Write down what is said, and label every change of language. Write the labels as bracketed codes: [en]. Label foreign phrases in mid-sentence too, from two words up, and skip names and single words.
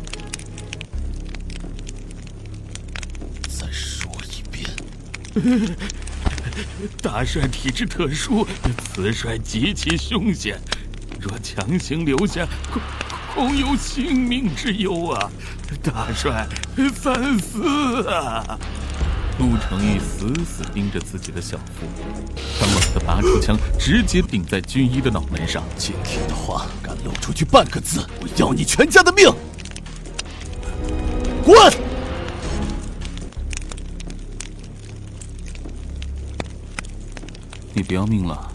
[zh] 再說一遍。大帥體質特殊，此帥極其兇險，若強行留下，恐有性命之憂啊！大帥，三思啊！陸成玉死死盯着自己的小腹，他猛地拔出槍，直接頂在軍醫的腦門上。今天的話敢露出去半個字，我要你全家的命！滾！你不要命了？